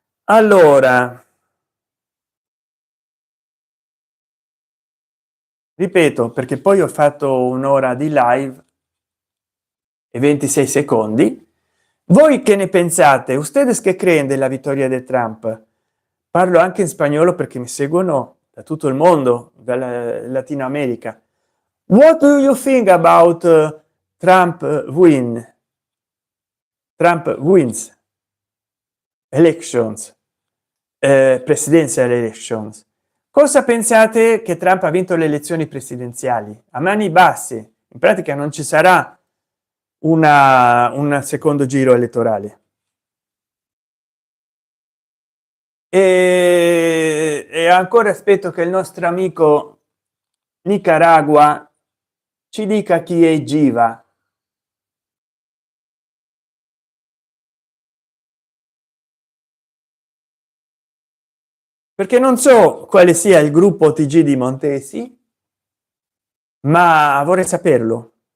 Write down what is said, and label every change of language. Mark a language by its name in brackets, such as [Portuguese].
[Italian] Allora, ripeto, perché poi ho fatto un'ora di live e 26 secondi. Voi che ne pensate? [Spanish] Ustedes che creen [Italian] della vittoria di Trump? Parlo anche in spagnolo perché mi seguono da tutto il mondo, dalla Latino America. [English] What do you think about Trump Trump wins elections, presidential elections? [Italian] Cosa pensate? Che Trump ha vinto le elezioni presidenziali a mani basse? In pratica non ci sarà un secondo giro elettorale. E ancora aspetto che il nostro amico Nicaragua ci dica chi è Giva, perché non so quale sia il gruppo TG di Montesi, ma vorrei saperlo.